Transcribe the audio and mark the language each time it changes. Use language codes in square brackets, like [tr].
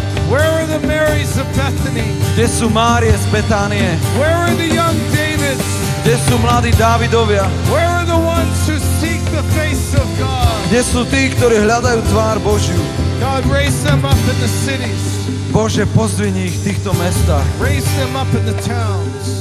[en] Where are the Marys of Bethany? [sk] Kde sú Márie z Betánie? [en] Where are the young Davids? [sk] Kde sú mladí Dávidovia? [en] Where are the ones who seek the face of God? [sk] Kde sú tí, ktorí hľadajú tvár Božiu? [en] God, raise them up in the cities. [sk] Bože, pozdvihni ich v týchto mestách. [en] Raise them up in the towns.